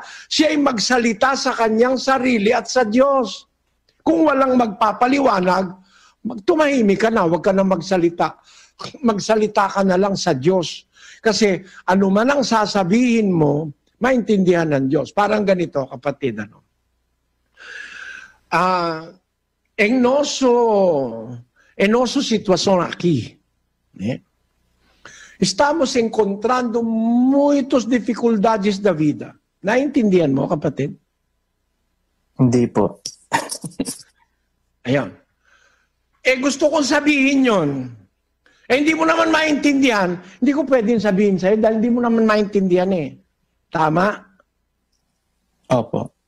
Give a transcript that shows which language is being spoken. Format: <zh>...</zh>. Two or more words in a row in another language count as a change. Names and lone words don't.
<tl>Siya'y magsalita sa kanyang sarili at sa Diyos. Kung walang magpapaliwanag, tumahimik ka na, huwag ka na magsalita. Magsalita ka na lang sa Diyos. Kasi ano man ang sasabihin mo, maintindihan ng Diyos. Parang ganito, kapatid.</tl> <pt>En nosso situação aqui, né? Estamos encontrando muitas dificuldades da vida.</pt> <tl>Naintindihan mo, kapatid? Hindi po. Ayan. Gusto kong sabihin yon. Hindi mo naman maintindihan. Hindi ko pwedeng sabihin sa'yo dahil hindi mo naman maintindihan eh. Tama? Opo.</tl>